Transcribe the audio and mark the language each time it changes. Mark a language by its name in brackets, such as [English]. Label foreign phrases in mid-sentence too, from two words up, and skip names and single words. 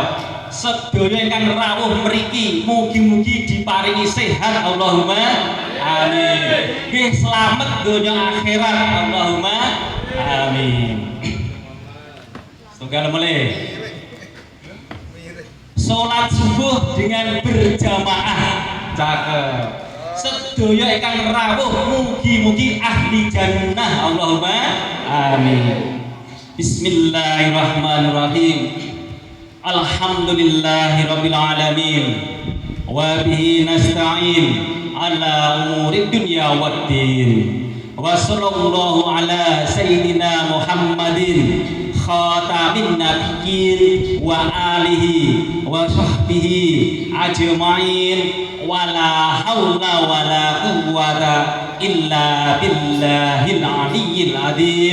[Javanese] Sedaya ingkang rawuh mriki mugi-mugi diparingi sehat [Arabic] اللهم آمين. [Javanese] Nggih slamet donya akhirat [Arabic] اللهم آمين. [Javanese] Setunggal malih. [Indonesian] Salat subuh dengan berjamaah. [Javanese] Cakep. Sedaya ingkang rawuh mugi-mugi ahli jannah [Arabic] اللهم آمين. بسم الله الرحمن الرحيم. الحمد لله رب العالمين وبه نستعين على أمور الدنيا والدين وصلى الله على سيدنا محمد خاتم النبيين وآله وصحبه أجمعين ولا حول ولا قوة إلا بالله العلي العظيم.